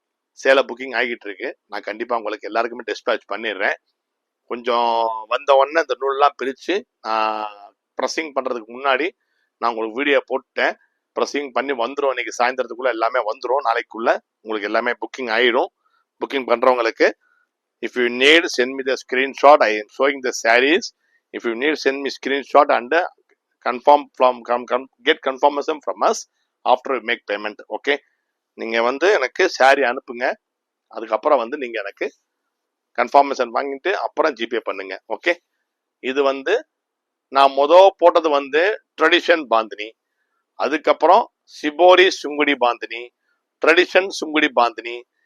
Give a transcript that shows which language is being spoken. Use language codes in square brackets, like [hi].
[ta] சேலை புக்கிங் ஆகிட்டு இருக்கு. நான் கண்டிப்பா உங்களுக்கு எல்லாருக்குமே டிஸ்பேச் பண்ணிடுறேன். கொஞ்சம் வந்த உடனே இந்த நூல்லாம் பிரித்து ப்ரெஸ்ஸிங் பண்ணுறதுக்கு முன்னாடி நான் உங்களுக்கு வீடியோ போட்டுட்டேன். ப்ரெஸ்ஸிங் பண்ணி வந்துடும். இன்னைக்கு சாயந்தரத்துக்குள்ள எல்லாமே வந்துடும். நாளைக்குள்ள உங்களுக்கு எல்லாமே புக்கிங் ஆயிடும். புக்கிங் பண்ணுறவங்களுக்கு [en] if you need send me the screenshot. I am showing the sarees. If you need send me screenshot and confirm from get confirmation from us after we make payment. [ta] Okay, நீங்க எனக்கு sorry அனுப்புங்க. அதுக்கப்புறம் நீங்க எனக்கு confirmation வாங்கிட்டு அப்புறம் GPay பண்ணுங்க. Okay, இது நான் போட்டது ட்ரெடிஷன் பாந்தினி, அதுக்கப்புறம் சிபோரி சுங்குடி பாந்தினி, ட்ரெடிஷன் சுங்குடி பாந்தினி.